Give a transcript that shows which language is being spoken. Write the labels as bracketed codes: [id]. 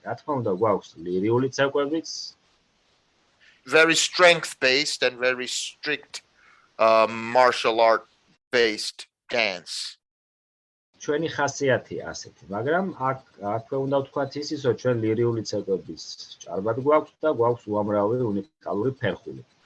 [ka] რა თქმა უნდა, გვაქვს ლირიული ცეკვებიც, [en] very strength based and very strict martial art based dance. [ka] ჩვენი ხასიათია ასეთი, მაგრამ აქვე უნდა ვთქვათ ისიც, რომ ჩვენ ლირიული ცეკვების ჭარბად გვაქვს და გვაქვს უამრავი უნიკალური ფერხული.